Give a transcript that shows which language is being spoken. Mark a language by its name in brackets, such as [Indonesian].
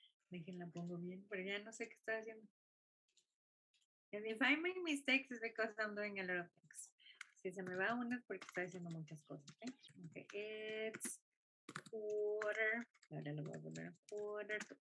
[Spanish] Déjenla pongo bien, pero ya no sé qué estoy haciendo. [English] And if I make mistakes, it's because I'm doing a lot of things. [Spanish] Si se me va una es porque estoy haciendo muchas cosas. [English] Okay, it's quarter. [Spanish] Ahora lo voy a poner quarter to.